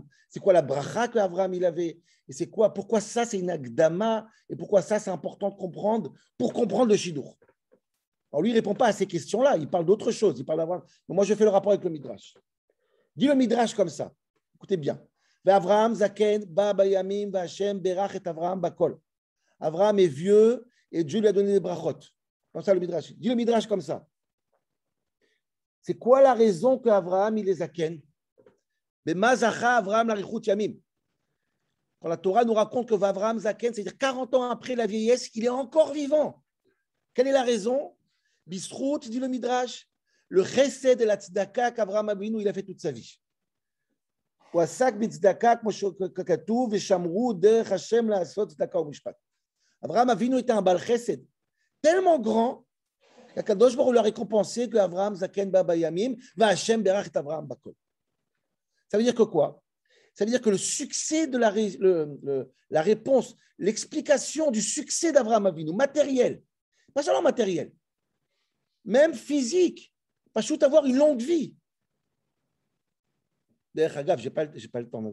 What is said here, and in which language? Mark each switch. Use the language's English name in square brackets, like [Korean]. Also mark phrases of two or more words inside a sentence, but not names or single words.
[French] C'est quoi la bracha qu'Avraham il avait, et c'est quoi, pourquoi ça c'est une agdama, et pourquoi ça c'est important de comprendre, pour comprendre le shidour. Alors lui, il ne répond pas à ces questions-là, il parle d'autre chose, il parle d'Avraham. Moi, je fais le rapport avec le Midrash. Dis le Midrash comme ça, écoutez bien. [Hebrew] אברהם זקן בא בימים וה' ברך את אברהם בכל. [French] Avraham est vieux, et Dieu lui a donné des brachot. Comme ça, le Midrash. Dis le Midrash comme ça. C'est quoi la raison qu'Avraham, il est zaken? Mais [Hebrew] מה זכה אברהם לאריכות ימים. [French] Quand la Torah nous raconte que Avraham zaken, c'est-à-dire 40 ans après la vieillesse, il est encore vivant. Quelle est la raison? Bisrout, dit le Midrash, le chesed de la tzedaka qu'Avraham Avinu il a fait toute sa vie. Avraham Avinu était un [Hebrew] בעל חסד [French] tellement grand qu' [Hebrew] הקדוש ברוך הוא [French] lui a récompensé que [Hebrew] אברהם זקן בא בימים וה' ברך את אברהם בכל. [French] Ça veut dire que quoi? Ça veut dire que le succès de la réponse, l'explication du succès d'Avraham Avinu, matériel, pas seulement matériel, même physique, pas juste avoir une longue vie. D'ailleurs, je n'ai pas le temps.